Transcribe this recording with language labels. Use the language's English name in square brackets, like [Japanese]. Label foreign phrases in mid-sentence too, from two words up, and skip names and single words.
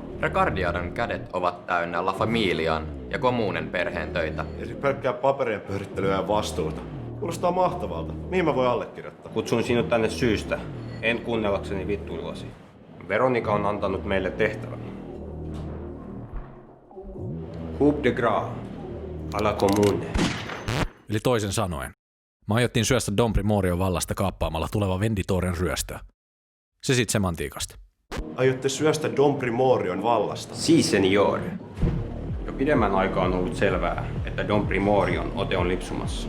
[Finnish] Herra Guardianon kädet ovat täynnä La Familian ja Kommunen perheen töitä. Ja pelkkää paperien pyörittelyä ja vastuuta. Kuulostaa mahtavalta. Mihin mä voin allekirjoittaa? Kutsun sinut tänne syystä. En kuunnellakseni vittuiluasi. Veronika on antanut meille tehtävän. [French] Coup de gras. À la commune. [Finnish] Eli toisin sanoen, mä aiottiin syöstä Don Primorion vallasta kaappaamalla tuleva Venditoren ryöstöä. Se sit semantiikasta. Aiotte syöstä Don Primorion vallasta? [Spanish] Si, senior. [Finnish] Jo pidemmän aikaa on ollut selvää, että Don Primorion ote on lipsumassa.